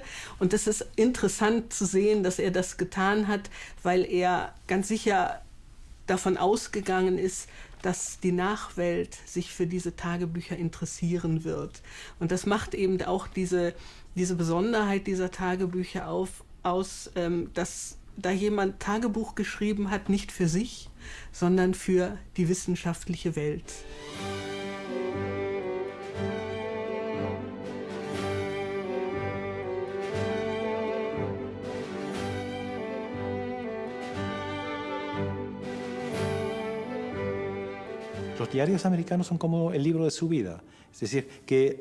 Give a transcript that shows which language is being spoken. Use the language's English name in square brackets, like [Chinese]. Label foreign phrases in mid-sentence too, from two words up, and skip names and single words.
[German] Und das ist interessant zu sehen, dass er das getan hat, weil er ganz sicher davon ausgegangen ist, dass die Nachwelt sich für diese Tagebücher interessieren wird. Und das macht eben auch diese Besonderheit dieser Tagebücher aus, dass da jemand Tagebuch geschrieben hat, nicht für sich, sondern für die wissenschaftliche Welt. [Spanish] Los diarios americanos son como el libro de su vida, es decir, que